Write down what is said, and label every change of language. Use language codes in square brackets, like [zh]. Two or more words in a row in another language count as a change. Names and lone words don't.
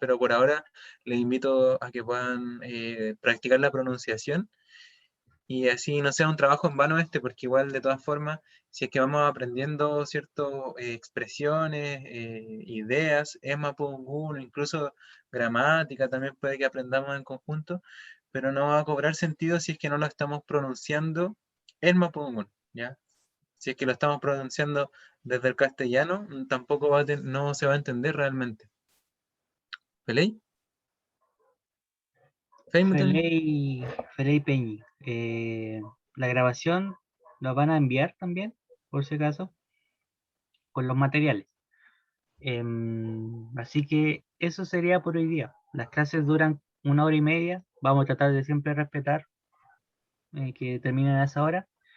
[es] Pero por ahora les invito a que puedan practicar la pronunciación y así no sea un trabajo en vano porque igual de todas formas, si es que vamos aprendiendo ciertas expresiones, ideas, Mapudungun, incluso gramática también puede que aprendamos en conjunto, pero no va a cobrar sentido si es que no lo estamos pronunciando en Mapudungun, ¿ya? Si es que lo estamos pronunciando desde el castellano, tampoco no se va a entender realmente. [arn] ¿Peley? ¿Feimutali? Feley Peñi. [es] La grabación la van a enviar también, por si acaso, con los materiales. Así que eso sería por hoy día. Las clases duran 1 hora y media. Vamos a tratar de siempre respetar que terminen a esa hora.